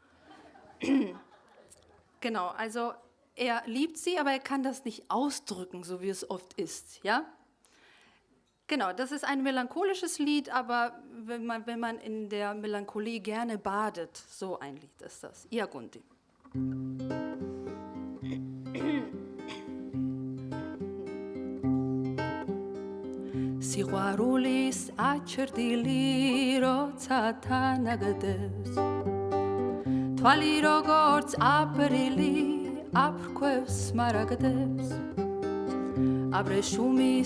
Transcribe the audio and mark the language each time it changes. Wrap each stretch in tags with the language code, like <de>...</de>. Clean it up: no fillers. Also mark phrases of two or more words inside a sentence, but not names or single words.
<de>Genau, also er liebt sie, aber er kann das nicht ausdrücken, so wie es oft ist, ja? Genau, das ist ein melancholisches Lied, aber wenn man in der Melancholie gerne badet, so ein Lied ist das. Iagundi.</de> <ka>Სიყვარულის აჩრდილი როცა თანაგდებს თვალი როგორც აპრილი აფრქვევს მარაგდებს აბრეშუმის</ka>